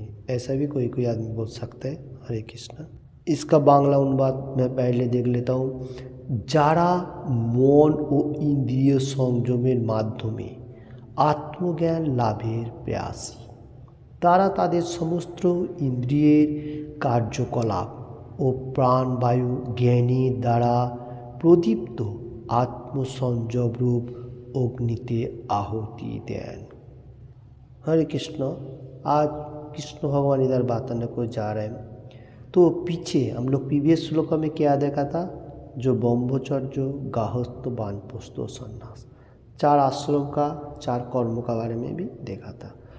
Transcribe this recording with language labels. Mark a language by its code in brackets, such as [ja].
[hi] ऐसा भी कोई आदमी बोल सकता है। हरे कृष्ण। इसका बांग्ला अनुवाद मैं पहले देख लेता हूँ। [bn] যারা মন ও ইন্দ্রিয় সংযমের মাধ্যমে আত্মজ্ঞান লাভের প্রয়াসী তারা তাদের সমস্ত ইন্দ্রিয়ের কার্যকলাপ ও প্রাণবায়ু জ্ঞানের দ্বারা প্রদীপ্ত आत्मसंयमरूप अग्निते आहुति दें। [hi] हरे कृष्ण। आज कृष्ण भगवान इधर बताने को जा रहे हैं। तो पीछे हम लोग प्रीवियस श्लोक में क्या देखा था जो ब्रह्मचर्य गाहस्थ वानप्रस्थ संन्यास 4 आश्रम का 4 कर्मों का बारे में भी देखा था।